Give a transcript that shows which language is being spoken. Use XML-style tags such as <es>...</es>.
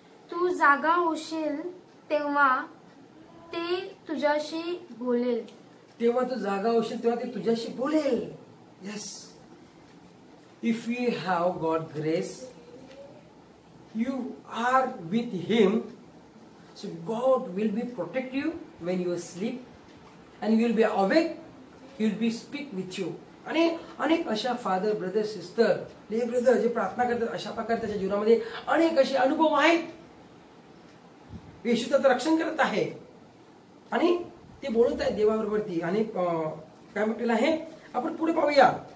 <mr>तू जागा होशील तेव्हा ते तुझ्याशी बोलेल. तेव्हा तू जागा होशील तेव्हा ते तुझ्याशी बोलेल.</mr> <en>Yes. If you have God grace, you are with him, so God will be protect you when you sleep and you will be awake, he will be speak with you.</en> <mr>आणि अनेक अशा फादर ब्रदर सिस्टर ले brother जे प्रार्थना करतात अशा प्रकारे त्याच्या जीवनामध्ये अनेक असे अनुभव आहेत. येशू त्याचं रक्षण करत आहे आणि ते बोलत आहे देवाबरोबरती. आणि काय म्हटलेलं आहे आपण पुढे पाहूया.</mr>